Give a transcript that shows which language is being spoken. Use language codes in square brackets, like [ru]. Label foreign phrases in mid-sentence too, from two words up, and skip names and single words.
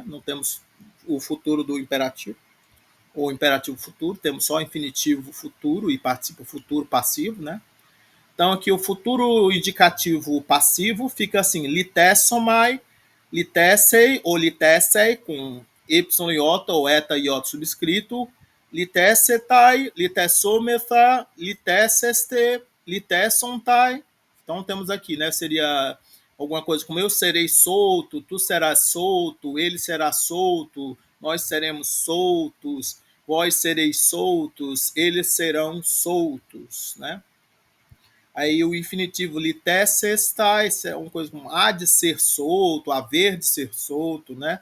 [pt] Não temos o futuro do imperativo ou imperativo futuro. Temos só infinitivo futuro e participo futuro passivo, né? Então, aqui o futuro indicativo passivo fica assim: [el] λυθήσομαι, λυθήσει [pt] ou litessei, com y iota ou eta iota subscrito, [el] λυθήσεται, λυθησόμεθα, λυθήσεσθε, λυθήσονται. [pt] Então, temos aqui, né? Seria alguma coisa como eu serei solto, tu serás solto, ele será solto, nós seremos soltos, vós sereis soltos, eles serão soltos, né? Aí o infinitivo litessestai, é uma coisa como há de ser solto, haver de ser solto, né?